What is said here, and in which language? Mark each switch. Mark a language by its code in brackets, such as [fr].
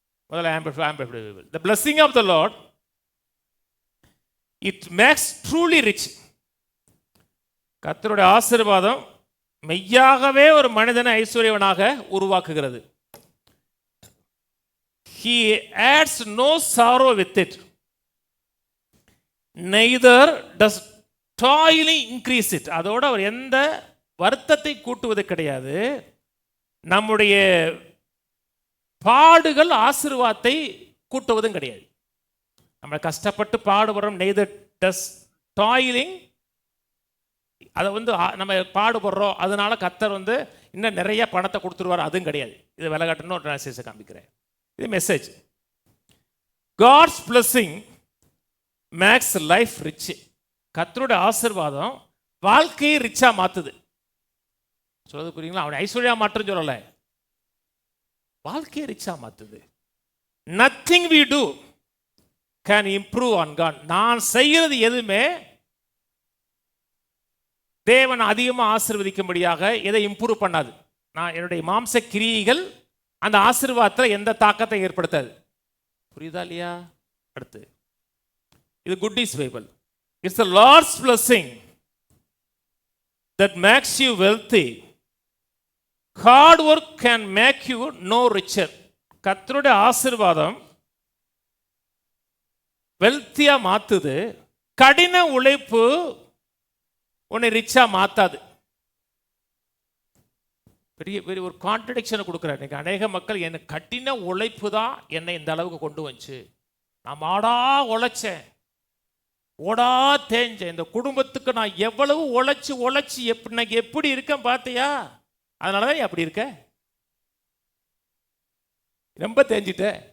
[ta] முதல்ல [en] the blessing of the Lord, it makes truly rich. [ta] கர்த்தருடைய ஆசீர்வாதம் மெய்யாகவே ஒரு மனிதனை ஐஸ்வர்யவனாக உருவாக்குகிறது. [en] He adds no sorrow with it, neither does toiling increase it. [ta] அதோட அவர் எந்த வருத்தத்தை கூட்டுவது கிடையாது. நம்முடைய பாடுகள் ஆசீர்வாதத்தை கூட்டுவதும் கிடையாது. நம்ம கஷ்டப்பட்டு பாடுபடுறோம், [en] neither does toiling, [ta] அதை நம்ம பாடுபடுறோம் அதனால கர்த்தர் இன்னும் நிறைய பணத்தை கொடுத்துருவார், அதுவும் கிடையாது. இது விலகாட்டுன்னு ஒரு ட்ரான்ஸ்லேஷன் காமிக்கிறேன். இது message. [en] God's blessing makes life rich. [ta] கர்த்தருடைய ஆசீர்வாதம் வாழ்க்கையை ரிச்சா மாத்துது. சொல்றது புரியுங்களா? அவனை ஐஸ்வர்யா மாற்றுன்னு சொல்லலை, வாழ்க்கையை ரிச்சா மாத்துது. [en] Nothing we do can improve on God. [ta] நான் செய்கிறது எதுவுமே தேவன் அதிகமாக ஆசீர்வதிக்கும்படியாக எதை இம்ப்ரூவ் பண்ணாது. நான் என்னுடைய மாம்ச கிரியைகள் அந்த ஆசீர்வாதத்தில் எந்த தாக்கத்தை ஏற்படுத்தாது. புரியுதா இல்லையா? அடுத்து இது good news Bible. [en] It's the lord's blessing that makes you wealthy. Hard work can make you no richer. [ta] கர்த்தருடைய ஆசீர்வாதம் வெல்த்தியா மாத்துது, கடின உழைப்பு உன்னை ரிச்சா மாத்தாது. பெரிய பெரிய ஒரு கான்ட்ரடிக்ஷனை கொடுக்குறாரு. இன்னைக்கு அநேக மக்கள் என்ன கடின உழைப்பு தான் என்னை இந்த அளவுக்கு கொண்டு வந்துச்சு, நான் மாடா உழைச்சேன், ஓடா தேஞ்சேன், இந்த குடும்பத்துக்கு நான் எவ்வளவு உழைச்சி எப்படி இருக்கேன் பார்த்தியா, அதனால தான் அப்படி இருக்க, ரொம்ப தேஞ்சிட்ட.